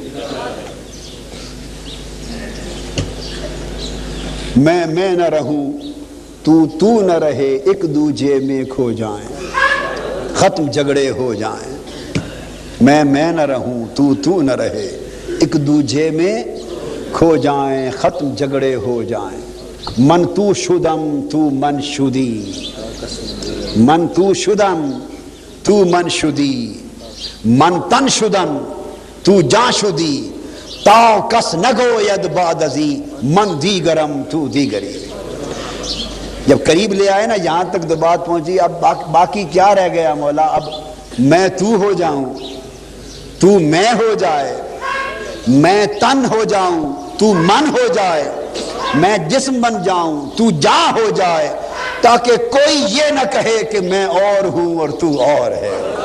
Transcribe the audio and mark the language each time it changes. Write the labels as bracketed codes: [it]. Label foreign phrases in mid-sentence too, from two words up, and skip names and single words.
[ur] میں نہ رہوں تو نہ رہے، ایک دوجے میں کھو جائیں، ختم جھگڑے ہو جائیں. میں نہ رہوں تو نہ رہے، ایک دوجے میں کھو جائیں، ختم جھگڑے ہو جائیں. [fa] من تو شدم تو من شدی، من تو شدم تو من شدی، من تن شدم تو جا شدی، تاو کس نگو ید بعد ازی، من دیگرم تو دیگری. [ur] جب قریب لے آئے نا یہاں تک تو بات پہنچی. اب باقی کیا رہ گیا مولا؟ اب میں تو ہو جاؤں، تو میں ہو جائے، میں تن ہو جاؤں تو من ہو جائے، میں جسم بن جاؤں تو جا ہو جائے، تاکہ کوئی یہ نہ کہے کہ میں اور ہوں اور تو اور ہے.